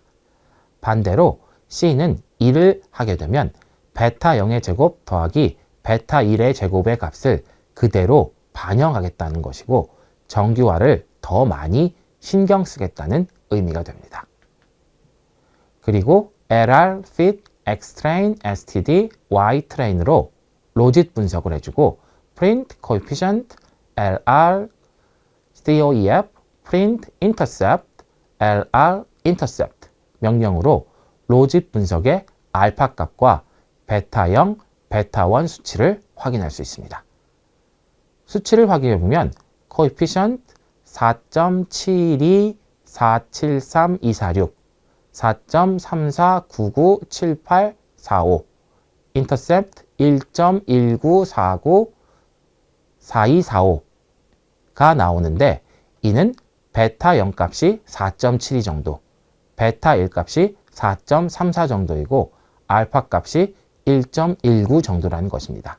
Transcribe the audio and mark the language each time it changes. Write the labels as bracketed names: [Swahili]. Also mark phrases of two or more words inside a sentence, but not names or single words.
[Korean] 반대로 C는 1을 하게 되면 베타 0의 제곱 더하기 베타 1의 제곱의 값을 그대로 반영하겠다는 것이고, 정규화를 더 많이 신경 쓰겠다는 의미가 됩니다. 그리고 [English] LR, fit, xtrain, std, ytrain [Korean] 으로 로짓 분석을 해주고, [English] print, coefficient, LR, COEF, print, intercept, LR, [Korean] intercept 명령으로 로짓 분석의 알파 값과 베타 0, 베타 1 수치를 확인할 수 있습니다. 수치를 확인해 보면 coefficient 4.72473246, 4.34997845, intercept 1.19494245가 나오는데, 이는 베타 0 값이 4.72 정도, 베타 1 값이 4.34 정도이고 알파 값이 1.19 정도라는 것입니다.